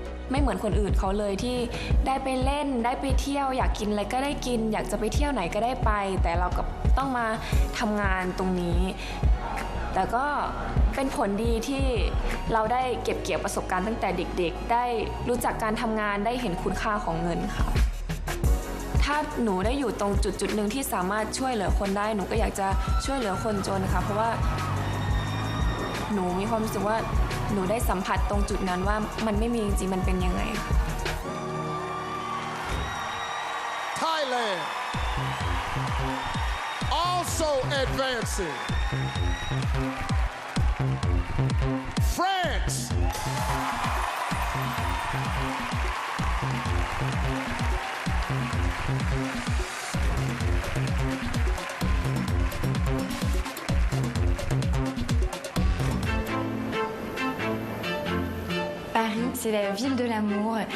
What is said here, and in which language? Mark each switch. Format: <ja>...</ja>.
<th>ไม่เหมือนคนอื่นเขาเลยที่ได้ไปเล่นได้ไปเที่ยวอยากกินอะไรก็ได้กินอยากจะไปเที่ยวไหนก็ได้ไปแต่เราก็ต้องมาทำงานตรงนี้แต่ก็เป็นผลดีที่เราได้เก็บเกี่ยวประสบการณ์ตั้งแต่เด็กๆได้รู้จักการทำงานได้เห็นคุณค่าของเงินค่ะ ถ้าหนูได้อยู่ตรงจุดหนึ่งที่สามารถช่วยเหลือคนได้หนูก็อยากจะช่วยเหลือคนจนค่ะเพราะว่าหนูมีความรู้สึกว่าหนูได้สัมผัสตรงจุดนั้นว่ามันไม่มีจริงๆมันเป็นยังไง</th> <en>Thailand also advancing. France.</en> <fr>Paris, c'est la ville de l'amour.</fr>